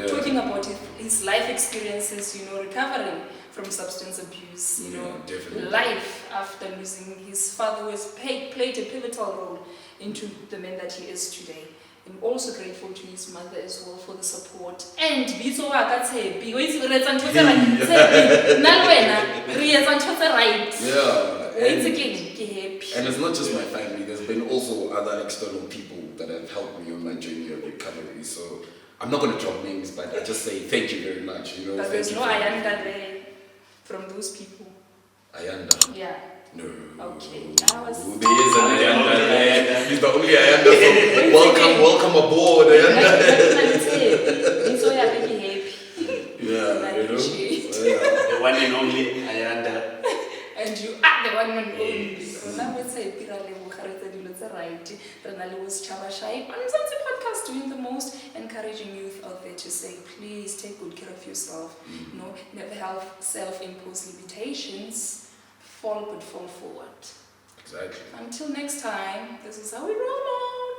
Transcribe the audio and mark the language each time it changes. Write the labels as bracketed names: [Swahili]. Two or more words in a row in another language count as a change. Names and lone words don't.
[English] talking about his life experiences, recovering from substance abuse, Yeah, definitely. life after losing his father, who has played a pivotal role into the man that he is today. I'm also grateful to his mother as well for the support. [Southern Sotho] And bitso wa ka tshepi, o itse re etsa ntho tse right. Tshepi, nna le wena re etsa ntho tse right. [English] Yeah. [Southern Sotho] O itse ke happy. [English] And it's not just my family. There's been also other external people that have helped me on my journey of recovery. So I'm not going to drop names, but I just say thank you very much. But thank there's you no for- Ayanda there from those people. Ayanda. Yeah. No. Okay, that was- There is an Ayanda. Ayanda. He's the only Ayanda. So welcome aboard, Ayanda. [Southern Sotho] Bitso ya ka ke happy. [English] Yeah, I you know. appreciate. Yeah. The one and only Ayanda. And you are the one and only. Yes. [Southern Sotho] Rona bo tshepi ra leboga re etsa dilo tse right. Re na le bo [English] Sechaba Shai on Mzansi Podcast, doing the most, encouraging youth out there to say, please take good care of yourself. Never have self-imposed limitations. Fall but fall forward. Exactly. Until next time, this is how we roll on.